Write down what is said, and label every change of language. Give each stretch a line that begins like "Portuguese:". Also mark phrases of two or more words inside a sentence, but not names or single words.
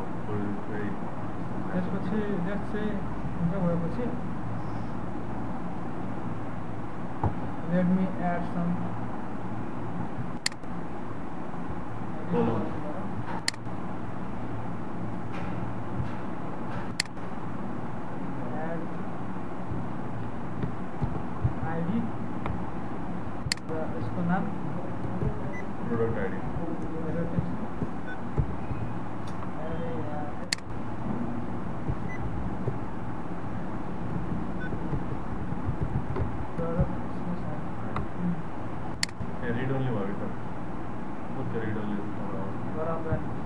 Nepali: त्यसपछि नेक्स्ट चाहिँ हुन्छ भएपछि
English: Let me add some ID
Nepali: र यसको नाम
English: Product ID read only
Nepali: भयो त
English: कुछ read only
Nepali: बराबर